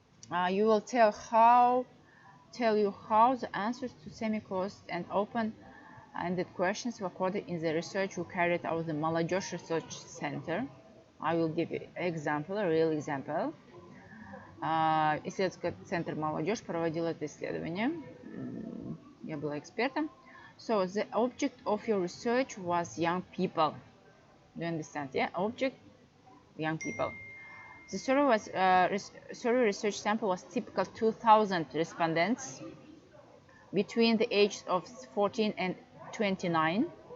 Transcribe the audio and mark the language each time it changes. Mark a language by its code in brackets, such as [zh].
[en] You will tell you how the answers to semi-closed and open-ended questions were coded in the research we carried out at the Молодежь Research Center. I will give you an example, a real example. [ru] Исследовательский центр «Молодежь» проводил это исследование. Я была экспертом. [en] So, the object of your research was young people. Do you understand? Yeah, object, young people. The survey research sample was typical 2,000 respondents between the ages of 14 and 29.